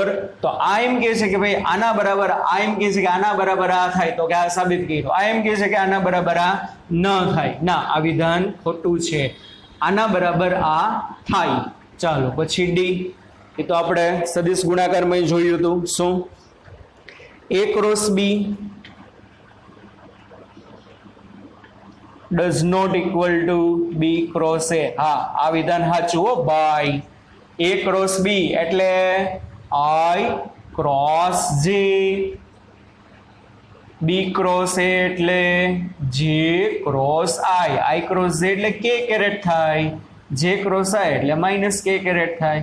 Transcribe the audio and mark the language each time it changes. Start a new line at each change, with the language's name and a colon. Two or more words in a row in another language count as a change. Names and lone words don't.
Gujarati: તો આ એમ કહે છે કે ભાઈ આના બરાબર, આ એમ કહે છે કે આના બરાબર આ થાય, તો કે આ સાબિત કર્યું. આ એમ કહે છે કે આના બરાબર આ ન થાય. ના, આ વિધાન ખોટું છે. આના બરાબર આ થાય. ચાલો પછી ડી. એ તો આપણે સદિશ ગુણાકારમાં જોયું હતું. શું?
English: A cross B does not equal to B cross A.
Gujarati: હા, આ વિધાન સાચું હો ભાઈ.
English: A cross B
Gujarati: એટલે
English: I cross J, B cross A
Gujarati: એટલે
English: J cross I cross J
Gujarati: એટલે K કેરેટ થાય,
English: J cross I
Gujarati: એટલે માઇનસ K કેરેટ થાય.